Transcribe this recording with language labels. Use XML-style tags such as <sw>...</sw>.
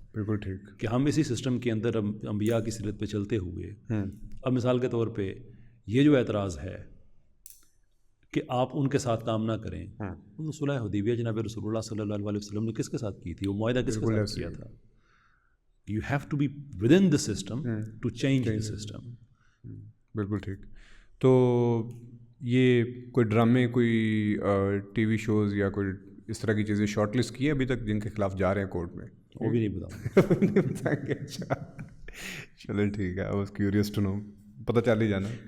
<ur>بالکل ٹھیک. کہ ہم اسی سسٹم کے اندر انبیاء کی سیرت پہ چلتے ہوئے اب مثال کے طور پہ یہ جو اعتراض ہے کہ آپ ان کے ساتھ کام نہ کریں, وہ صلح حدیبیہ جناب رسول اللہ صلی اللہ علیہ وسلم نے کس کے ساتھ کی تھی, وہ معاہدہ کس کے ساتھ کیا تھا.</ur> <en>You have to be within the system to change the system.</en> <ur>بالکل ٹھیک. تو یہ کوئی ڈرامے, کوئی ٹی وی شوز یا کوئی اس طرح کی چیزیں شارٹ لسٹ کی ہے ابھی تک جن کے خلاف جا رہے ہیں کورٹ میں؟ وہ بھی نہیں بتائیں گے. اچھا چلیں ٹھیک ہے,</ur> <en>I was curious to know,</en> <ur>پتہ چل ہی جانا.</ur>